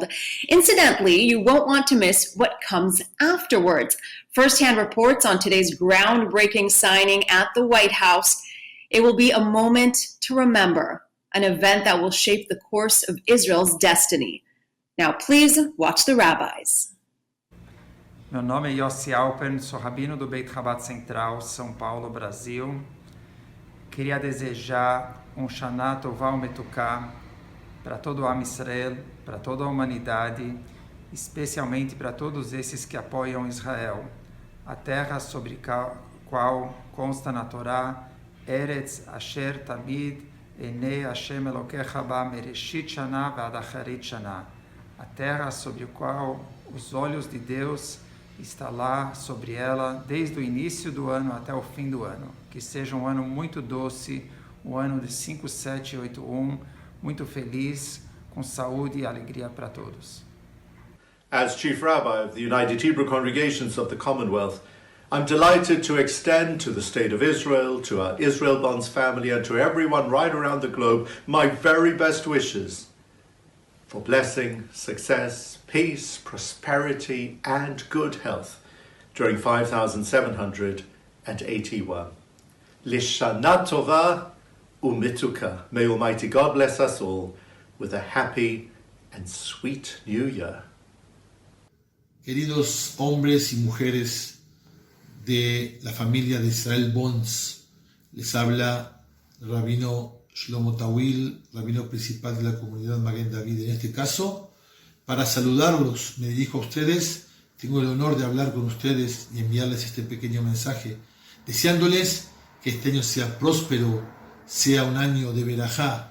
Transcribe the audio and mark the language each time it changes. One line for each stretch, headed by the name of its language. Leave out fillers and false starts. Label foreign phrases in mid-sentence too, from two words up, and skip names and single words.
English: Incidentally, you won't want to miss what comes afterwards. First-hand reports on today's groundbreaking signing at the White House. It will be a moment to remember, an event that will shape the course of Israel's destiny. Now, please watch the rabbis.
Portuguese: Meu nome é Yossi Alpen, sou rabino do Beit Chabad Central, São Paulo, Brasil. Queria desejar
Hebrew: שנה טובה ומתוקה
Portuguese: para todo o
Hebrew: עם ישראל,
Portuguese: para toda a humanidade, especialmente para todos esses que apoiam Israel, a terra sobre a qual consta na Torá,
Hebrew: ארץ אשר תמיד עיני השם אלוקיך בה מרשית שנה ועד אחרית שנה,
Portuguese: a terra sobre a qual os olhos de Deus está lá sobre ela desde o início do ano até o fim do ano. Que seja um ano muito doce, um ano de 5781, muito feliz, com saúde e alegria para todos.
English: As Chief Rabbi of the United Hebrew Congregations of the Commonwealth, I'm delighted to extend to the State of Israel, to our Israel Bonds family, and to everyone right around the globe my very best wishes for blessing, success, peace, prosperity, and good health during 5781.
Hebrew: לשנה טובה ומתוקה.
English: May Almighty God bless us all with a happy and sweet new year.
Spanish: Queridos hombres y mujeres de la familia de Israel Bonds, les habla el rabino Shlomo Tawil, rabino principal de la comunidad Maguen David. En este caso, para saludarlos, me dirijo a ustedes, tengo el honor de hablar con ustedes y enviarles este pequeño mensaje, deseándoles que este año sea próspero, sea un año de verajá.